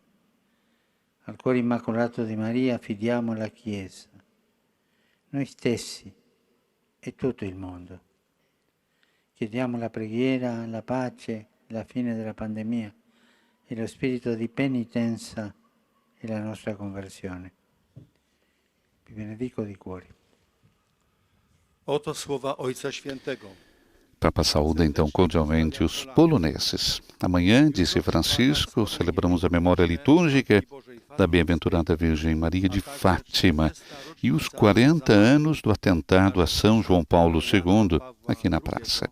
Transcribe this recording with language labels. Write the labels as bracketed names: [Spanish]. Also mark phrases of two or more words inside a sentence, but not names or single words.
[Italian] Al cuore immacolato di Maria affidiamo la Chiesa, noi stessi e tutto il mondo. Chiediamo la preghiera, la pace, la fine della pandemia e lo spirito di penitenza e la nostra conversione. Vi benedico di cuore. [Polish] Oto słowa Ojca Świętego. [Portuguese] Papa saúda então cordialmente os poloneses. Amanhã, disse Francisco, celebramos a memória litúrgica da Bem-aventurada Virgem Maria de Fátima e os 40 anos do atentado a São João Paulo II, aqui na praça.